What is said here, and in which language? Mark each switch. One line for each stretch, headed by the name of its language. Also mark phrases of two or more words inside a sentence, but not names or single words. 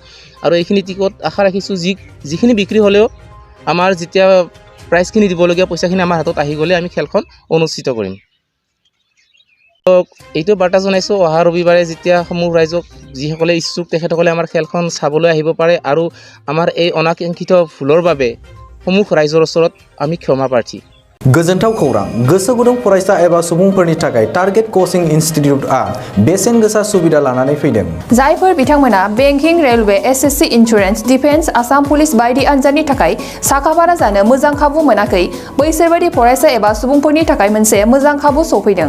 Assamese: আৰু এইখিনি টিকট আশা ৰাখিছোঁ যিখিনি বিক্ৰী হ'লেও আমাৰ যেতিয়া প্ৰাইজখিনি দিবলগীয়া পইচাখিনি আমাৰ হাতত আহি গ'লে আমি খেলখন অনুষ্ঠিত কৰিম। এইটো বাৰ্তা জনাইছোঁ অহা ৰবিবাৰে যেতিয়া সমূহ ৰাইজক যিসকলে ইচ্ছুক তেখেতসকলে আমাৰ খেলখন চাবলৈ আহিব পাৰে আৰু আমাৰ এই অনাকাংক্ষিত ভুলৰ বাবে সমূহ ৰাইজৰ ওচৰত আমি ক্ষমা প্ৰাৰ্থী।
Bodo: गोजोनथाव खौरां गोसो गुदुं फरायसा एबा सुबुंफोरनि थाखाय टारगेट कोचिं इनस्टिट्यूटआ बेसेन गोसा सुबिदा लानानै फैदों। जायफोर बिथांमोना बेंकिं, रेलवे, एसएससी, इन्सुरेन्स, डिफेन्स, आसाम पुलिस बायदि आनजादनि थाखाय साखाफारा जानो मोजां खाबु मोनाखै, बैसोर बायदि फरायसा एबा सुबुंफोरनि थाखाय मोनसे मोजां खाबु सफैदों।